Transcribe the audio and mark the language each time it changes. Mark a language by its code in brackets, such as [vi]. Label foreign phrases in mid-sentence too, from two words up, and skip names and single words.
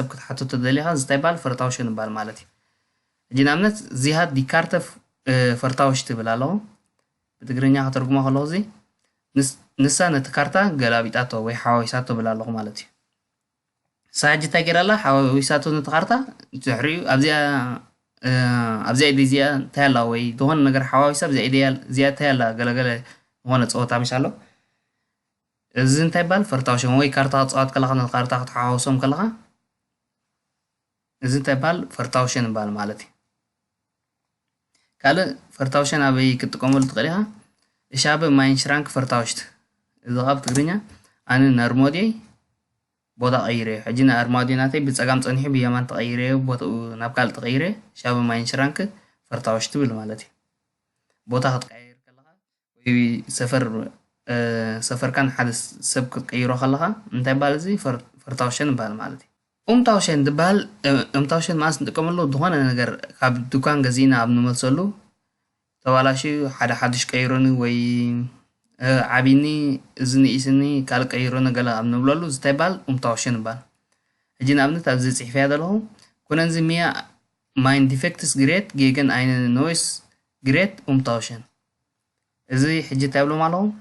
[ti] ክትሓቶ ተደሊኻ ዝታይ ባል ፈርታውሽን ይባል ማለት እዩ ሕጂ ንኣብነት [de] Sie hat die Karte vertauscht [ti] ትብል ኣለኹ ብትግርኛ ከተርጉሞ ከለኹ እዚ ንሳ ነቲ ካርታ ገላቢጣቶ ወይ ሓዋዊሳቶ ብል ኣለኹ ማለት እዩ ንሳ ሕጂ እንታይ ገይራ ኣላ ሓዋዊሳቶ ነቲ ካርታ ድሕሪኡ ኣብዚኣ ኢደ እዚኣ እንታይ ኣላ ወይ ዝኾነ ነገር ሓዋዊሳ ኣብዚኣ ኢደ እዚኣ እንታይ ኣላ ገለገለ ዝኾነ ፀወታ ምሽ ኣሎ እዚ እንታይ ይባል ፈርታውሽን ወይ ካርታ ክትፃወት ከለኻ ነቲ ካርታ ክትሓዋውሶም ከለኻ እዚ እንታይ ይባል ፈርታውሽን ይባል ማለት እዩ ካልእ ፈርታውሽን ኣበይ ክትጥቀመሉ ትኽእል ኢኻ [de] Ich habe meinen Schrank vertauscht [ti] እዚ ኸ ብትግርኛ ኣነ ንኣርሞድየይ ቦታ ቀይረ ሕጂ ንኣርሞድዮ ናተይ ብፀጋም ፀኒሑ ብየማን ተቐይረ ቦትኡ ናብ ካልእ ተቐይረ [de] Ich habe meinen Schrank vertauscht [ti] ትብል ማለት እዩ ቦታ ክትቀያየር ከለኻ ወይ ሰፈርካን ሓደ ሰብ ክትቀይሮ ከለኻ እንታይ ይባል እዚ ፈርታውሽን ይባል ማለት እዩ ታውሽን ድባል ታውሽን ማለት ንጥቀመሉ ዝኾነ ነገር ካብ ድኳን ገዚእና ኣብ ንመልሰሉ ተባላሽዩ ሓደ ሓድሽ ቀይሮኒ ወይ ዓቢኒ እዚ ንኢስኒ ካልእ ቀይሮኒ ገለ ኣብ ንብለሉ እንታይ ይባል ታውሽን ይባል ሕጂ ንኣብነት ኣብዚ ፅሒፍያ ዘለኹ [de] Können Sie mir mein defektes Gerät gegen ein neues Gerät tauschen [ti] እዚ ሕጂ እንታይ ብሎም ኣለኹ